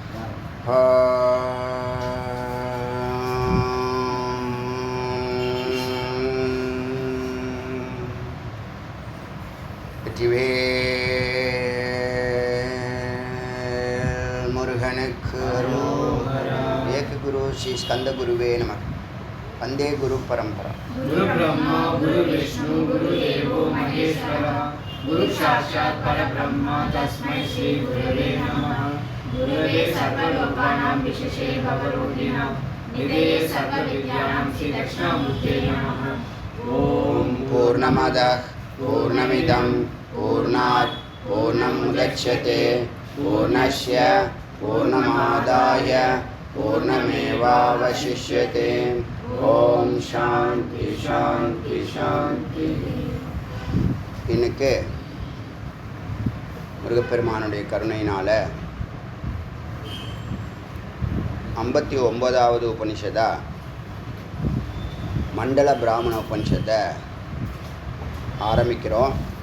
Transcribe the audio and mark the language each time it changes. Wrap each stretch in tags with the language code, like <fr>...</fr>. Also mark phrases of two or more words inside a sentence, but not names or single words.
<ta>வெற்றிவேல் முருகனுக்கு</ta> <sa>एक गुरु श्री स्कन्द गुरवे नम. वन्दे गुरु परम्परा. गुरु ब्रह्मा गुरु विष्णु गुरु देवो महेश्वरः गुरु साक्षात् परब्रह्मा तस्मै श्री गुरवे नमः. गुरवे सर्वलोकानां विशेषे भवरोगिणाम् निधये सर्वविद्यानां श्री दक्षिणामूर्ते नमः. ஓம் पूर्णमदः पूर्णमिदं पूर्णात् पूर्णमुदच्यते पूर्णस्य पूर्णमादाय पूर्णमेवावशिष्यते. ओम् शान्ति शान्ति शान्ति.</sa> <ta>இன்னைக்கு முருகப்பெருமானுடைய கருணையினால் 59வது உபனிஷதா மண்டல பிராமண உபனிஷத்தை ஆரம்பிக்கிறோம்.</ta>